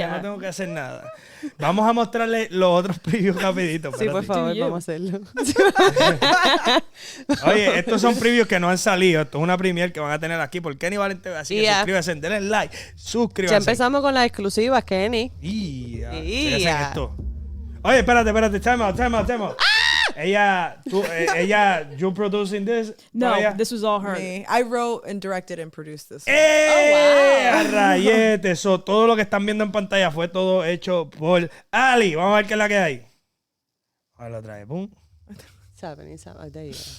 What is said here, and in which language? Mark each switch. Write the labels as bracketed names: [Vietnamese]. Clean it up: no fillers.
[Spanish] Que no tengo que hacer nada. Vamos a mostrarle los otros previews rapidito. Sí, por favor, vamos a hacerlo. Oye, estos son previews que no han salido. Esto es una premiere que van a tener aquí por KENNYVALENTV. Así que suscríbanse, denle like, suscríbanse. Ya empezamos con las exclusivas, Kenny. Esto. Oye, espérate. [English] Time out. Ella, you producing this? No, this was all her. Me. I wrote and directed and produced this. [Spanish] Rayete. Todo lo que están viendo en pantalla fue todo hecho por Allie. Vamos a ver qué es la que hay. A ver, lo trae. Pum. [English] Saben, there you go.